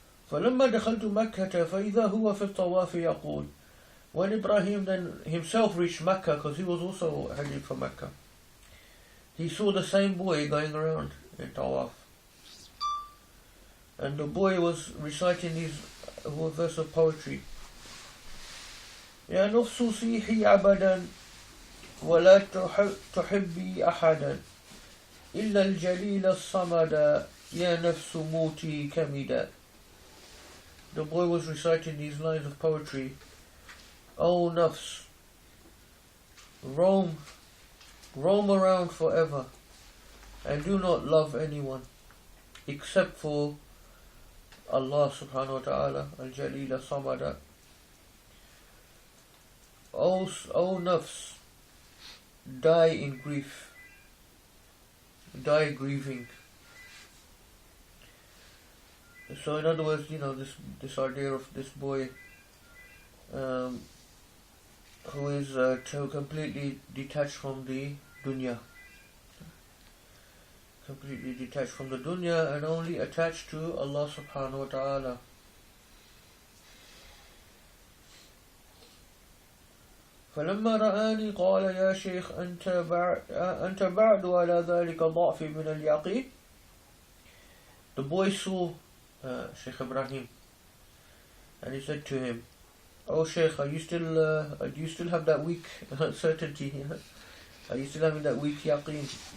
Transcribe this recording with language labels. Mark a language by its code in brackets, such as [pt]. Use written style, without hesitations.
[ar] فَلَمَّا دَخَلْتُ مَكَّةَ فَإِذَا هُوَ فِي الطَّوَافِ يَقُولُ. [en] When Ibrahim then himself reached Mecca, because he was also heading for Mecca, he saw the same boy going around in Tawaf. And the boy was reciting these verse of poetry. [ar] يا نفس صيحي عبدا ولا تحبي أحدا إلا الجليل الصمد يا نفس موتي كمدا. [en] The boy was reciting these lines of poetry. O nafs, roam around forever, and do not love anyone except for Allah subhanahu wa ta'ala, al-Jalil al-Samada. O nafs, die in grief, die grieving. So in other words, this idea of this boy who is completely detached from the dunya. Completely detached from the dunya and only attached to Allah subhanahu wa ta'ala. [ar] فلما رآني قال يا شيخ أنت بعد على ذلك ضعف من اليقين. [en] The boy saw Shaykh Ibrahim, and he said to him, "Oh Shaykh, do you still have that weak certainty? Are you still having that weak yaqeen?"